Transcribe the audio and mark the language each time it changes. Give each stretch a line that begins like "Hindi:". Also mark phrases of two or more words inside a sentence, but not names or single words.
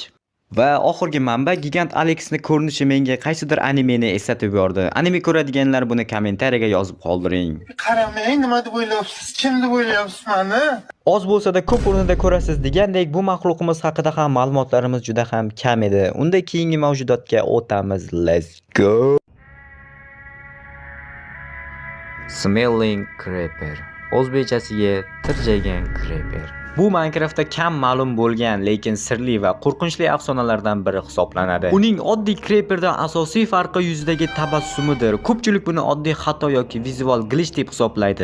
Uzbek: Va oxirgi manba Gigant Alexni ko'rinishi menga qaysidir animeni eslatib yubordi. Anime ko'radiganlar buni kommentariyaga yozib qoldiring. Qaramang, nima deb o'ylayapsiz? Kim deb o'ylayapsiz meni? Oz bo'lsa-da ko'p o'rnida ko'rasiz degandek, bu maxluqimiz haqida ham ma'lumotlarimiz juda ham kam edi. Unda keyingi mavjudotga o'tamiz.
English: Let's go. Smelling Creeper.
Uzbek: O'zbekchasiga tirjagan creeper. Bu Minecraftda kam ma'lum bo'lgan, lekin sirli va qo'rqinchli afsonalardan biri hisoblanadi. Uning oddiy creeperdan asosiy farqi yuzidagi tabassumidir. Ko'pchilik buni oddiy xato yoki vizual glitch deb hisoblaydi.